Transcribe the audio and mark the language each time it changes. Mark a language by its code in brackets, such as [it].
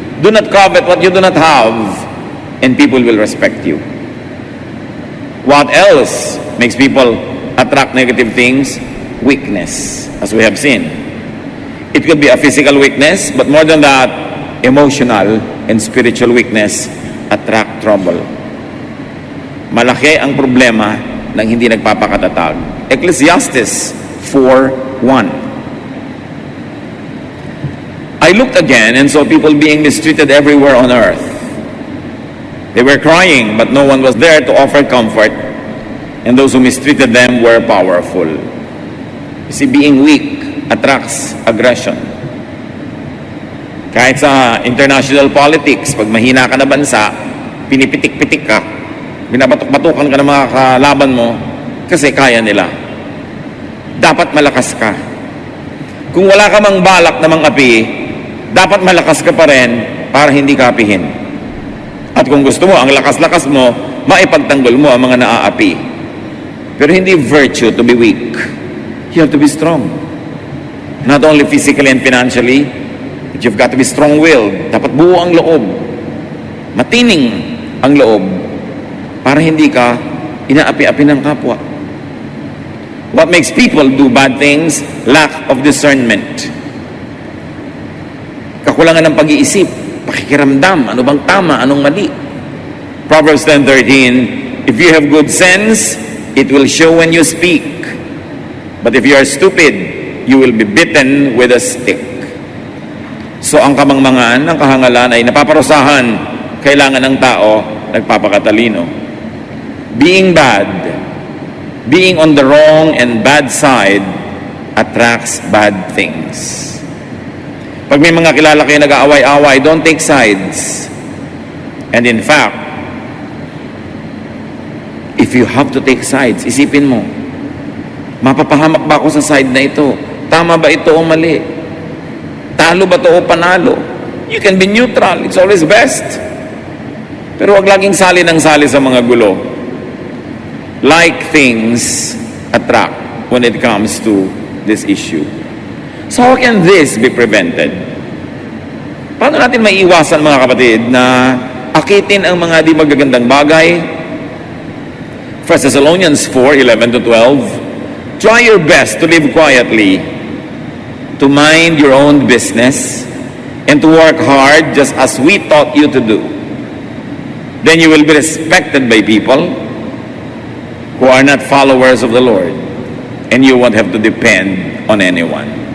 [en] Do not covet what you do not have, and people will respect you. What else makes people attract negative things? Weakness, as we have seen. It could be a physical weakness, but more than that, emotional and spiritual weakness attract trouble. [tl] Malaki ang problema ng hindi nagpapakatatag. [en] Ecclesiastes 4:1. I looked again and saw people being mistreated everywhere on earth. They were crying, but no one was there to offer comfort, and those who mistreated them were powerful. You see, being weak attracts aggression. [tl] Kahit sa international politics, pag mahina ka na bansa, pinipitik-pitik ka, binabatok-batukan ka ng mga kalaban mo, kasi kaya nila. Dapat malakas ka. Kung wala ka mang balak na mang-api, dapat malakas ka pa rin para hindi ka apihin. At kung gusto mo, ang lakas-lakas mo, maipagtanggol mo ang mga naaapi. Pero hindi [en] virtue to be weak. You have to be strong. Not only physically and financially, but you've got to be strong-willed. [tl] Dapat buo ang loob. Matining ang loob para hindi ka inaapi-api ng kapwa. [en] What makes people do bad things? Lack of discernment. [tl] Kakulangan ng pag-iisip, pakikiramdam, ano bang tama, anong mali. [en] Proverbs 10:13, if you have good sense, it will show when you speak. But if you are stupid, you will be bitten with a stick. [tl] So ang kamangmangan, ang kahangalan ay napaparusahan, kailangan ng tao, nagpapakatalino. [en] Being bad, being on the wrong and bad side, attracts bad things. [tl] Pag may mga kilala kayo nag-aaway-away, [en] don't take sides. And in fact, if you have to take sides, [tl] isipin mo, mapapahamak ba ako sa side na ito? Tama ba ito o mali? Talo ba ito o panalo? [en] You can be neutral. It's always best. [tl] Pero wag laging sali ng sali sa mga gulo. [en] Like things attract when it comes to this issue. So how can this be prevented? [tl] Paano natin maiiwasan, mga kapatid, na akitin ang mga di magagandang bagay? [en] 1 Thessalonians 4:11-12, try your best to live quietly, to mind your own business, and to work hard just as we taught you to do. Then you will be respected by people who are not followers of the Lord, and you won't have to depend on anyone.